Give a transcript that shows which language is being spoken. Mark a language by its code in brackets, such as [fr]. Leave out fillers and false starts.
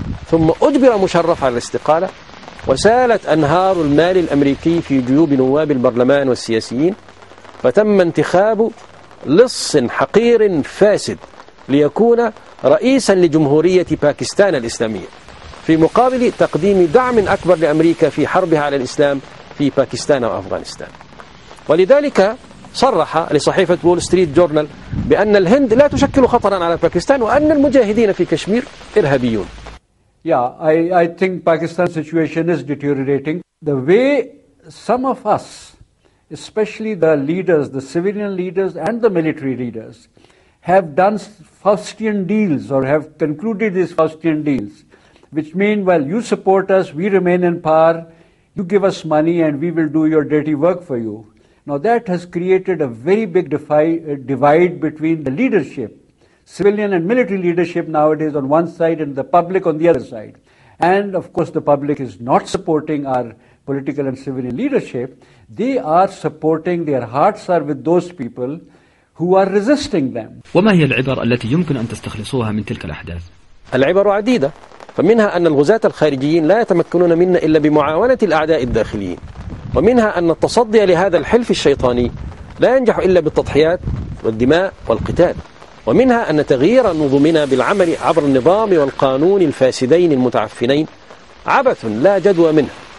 [ar] ثم أجبر مشرف على الاستقالة، وسالت أنهار المال الأمريكي في جيوب نواب البرلمان والسياسيين، فتم انتخاب لص حقير فاسد ليكون رئيسا لجمهورية باكستان الإسلامية في مقابل تقديم دعم أكبر لأمريكا في حربها على الإسلام في باكستان وأفغانستان. ولذلك صرح لصحيفة وول ستريت جورنال بأن الهند لا تشكل خطرا على باكستان، وأن المجاهدين في كشمير إرهابيون. [en] Yeah, I think Pakistan's situation is deteriorating. The way some of us, especially the leaders, the civilian leaders and the military leaders, have done Faustian deals or have concluded these Faustian deals, which mean, well, you support us, we remain in power, you give us money and we will do your dirty work for you. Now that has created a very big divide between the leadership, civilian and military leadership nowadays on one side and the public on the other side. And of course the public is not supporting our political and civilian leadership. They are supporting, their hearts are with those people who are resisting them. [ar] وما هي العبر التي يمكن أن تستخلصوها من تلك الأحداث؟ العبر عديدة، فمنها أن الغزاة الخارجيين لا يتمكنون منا إلا بمعاونة الأعداء الداخليين، ومنها أن التصدي لهذا الحلف الشيطاني لا ينجح إلا بالتضحيات والدماء والقتال، ومنها أن تغيير نظمنا بالعمل عبر النظام والقانون الفاسدين المتعفنين عبث لا جدوى منه.